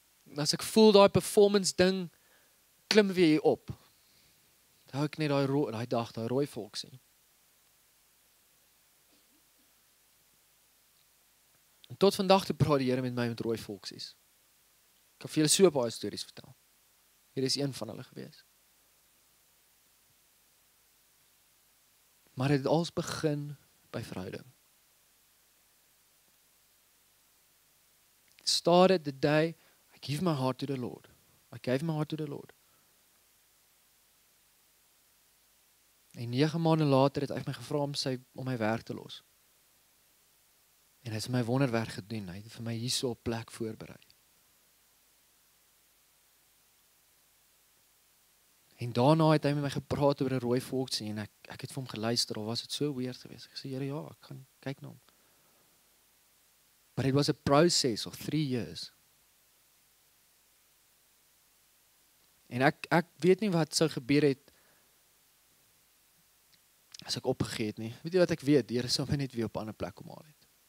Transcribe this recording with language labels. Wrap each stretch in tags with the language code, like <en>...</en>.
<af>En as ek voel daai performance ding klim weer hier op. Dan hou ek net daai dag, daai rooi volksie. En tot vandag toe praat die Here met my met rooi volksies. Ek kan vir julle so baie stories vertel. Hier is een van hulle gewees. Maar dit het alles begin by verhouding.</af> <en>It started the day I gave my heart to the Lord. I gave my heart to the Lord.</en> <af>En 9 maande later het hy my gevra om my werk te los. En hy het my wonderwerk gedoen. Hy het vir my hierso 'n plek voorberei. En daarna het hy met my gepraat oor 'n rooi volksie en ek het vir hom geluister, of was dit so weird geweest. Ek sê, Here, ja, ek gaan kyk na hom.</af> <en>But it was a process of 3 years.</en> <af>En ek weet nie wat sou gebeur het as ek opgegee het nie. Weet jy wat ek weet? Die Here sou my net weer op 'n ander plek kom haal het.</af>